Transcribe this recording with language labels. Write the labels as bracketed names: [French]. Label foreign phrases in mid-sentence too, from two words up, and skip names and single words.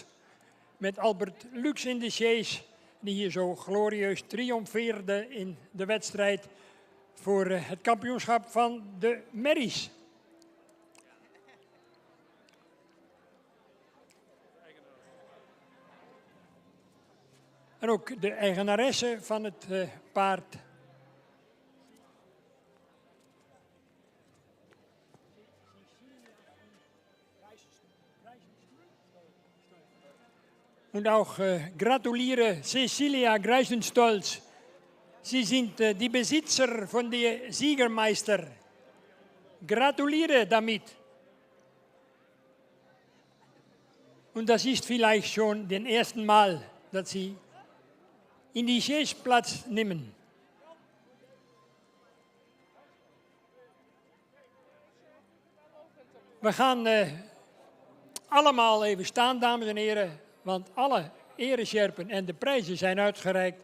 [Dutch] Met Albert Lux in de sjees, die hier zo glorieus triomfeerde in de wedstrijd voor het kampioenschap van de merries. En ook de eigenaresse van het paard. [German] Und auch gratuliere Cecilia Greisenstolz. Sie sind die Besitzer von der Siegermeister. Gratuliere damit. Und das ist vielleicht schon das erste Mal, dass Sie in die Chaise Platz nehmen. [Dutch] We gaan allemaal even staan, dames en heren, want alle eresjerpen en de prijzen zijn uitgereikt.